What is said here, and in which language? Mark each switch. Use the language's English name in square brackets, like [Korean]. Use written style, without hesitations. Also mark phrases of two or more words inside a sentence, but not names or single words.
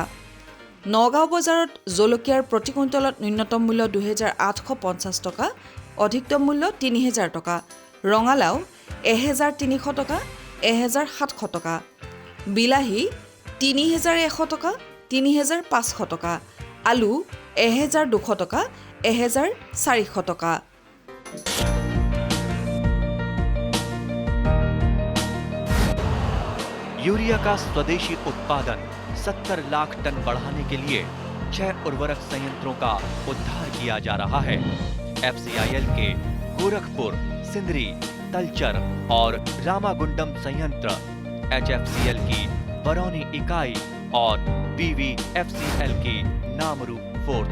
[Assamese] নগাঁও বজাৰত জলকীয়াৰ প্ৰতি কুইণ্টলত ন্যূনতম মূল্য ২,৮৫০ টকা, অধিকতম মূল্য ৩,০০০ টকা। ৰঙালাও ১,৩০০ টকা, ১,৭০০ টকা। বিলাহী ৩,১০০ টকা, ৩,৫০০ টকা। আলু ১,২০০ টকা, ১,৪০০ টকা। [Hindi] यूरिया का स्वदेशी उत्पादन 70 लाख टन बढ़ाने के लिए 6 उर्वरक संयंत्रों का उद्धार किया जा रहा है। FCIL के गोरखपुर, सिंदरी, तलचर और रामागुंडम संयंत्र, HFCL की बरौनी इकाई और BVFCL की नामरू फोर्थ।